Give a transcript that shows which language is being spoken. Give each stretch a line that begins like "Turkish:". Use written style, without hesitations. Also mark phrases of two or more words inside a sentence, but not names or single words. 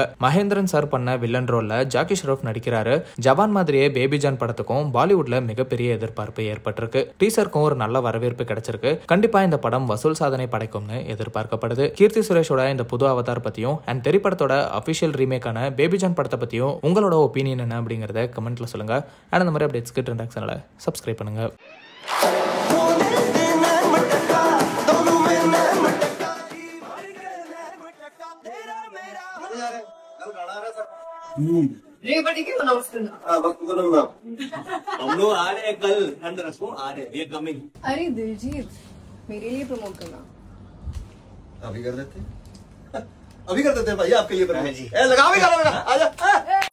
Tamil: மகேந்திரன் சார் பண்ண வில்லன் ரோல்ல ஜாக்கி ஷெரூப் நடிக்கிறாரு. ஜவான் மாதிரியே பேபி ஜான் படத்துக்கும் பாலிவுட்ல மிகப்பெரிய எதிர்பார்ப்பு ஏற்பட்டிருக்கு. டீசருக்கும் ஒரு நல்ல வரவேற்பு கிடைச்சிருக்கு. கண்டிப்பா இந்த படம் வசூல் சாதனை படைக்கும்னு எதிர்பார்க்கப்படுது. கீர்த்தி சுரேஷோட இந்த புது அவதார் பத்தியும் அண்ட் தெரி படத்தோட அபிஷியல் ரீமேக்கான பேபி ஜான் படத்தை பத்தியும் உங்களோட ஒப்பீனியன் என்ன அப்படிங்கறத கமெண்ட்ல சொல்லுங்க. அண்ட் அந்த மாதிரி அப்டேட்ஸ்க்கு ட்ரெண்டாக் சேனலை சப்ஸ்கிரைப் பண்ணுங்க.
Telugu: రేపటికి మనం వస్తున్నాం.
Hindi: हम लोग आ रहे हैं कल ठंड रखो आ रहे हैं कमिंग. अरे दिलजीत मेरे लिए प्रमोट करना. अभी कर देते भाई आपके लिए जी. लगा भी करो बेटा आजा.